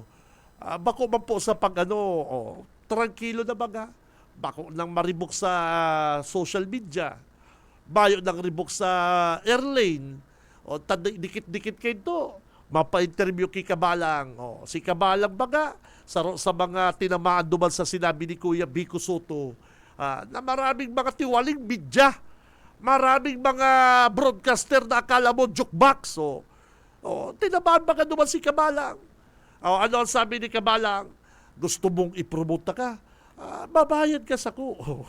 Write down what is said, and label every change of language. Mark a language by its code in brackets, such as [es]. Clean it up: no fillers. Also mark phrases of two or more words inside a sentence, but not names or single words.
[bik] Bako man po sa tranquilo na baga. Bako nang maribok sa social media. Bayo nang ribok sa airlane. O dikit-dikit kayo to. Mapa-interview kay Kabalang. O, si Kabalang baga sa mga tinamaan duman sa sinabi ni Kuya Vico Soto. [tl] Na maraming mga tiwaling media, maraming mga broadcaster na akala mo jukebox. [bik] Tinamaan ba ka naman si Kabalang? Ano ang sabi ni Kabalang? Gusto mong ipromote ka? Babayad ka sa ko.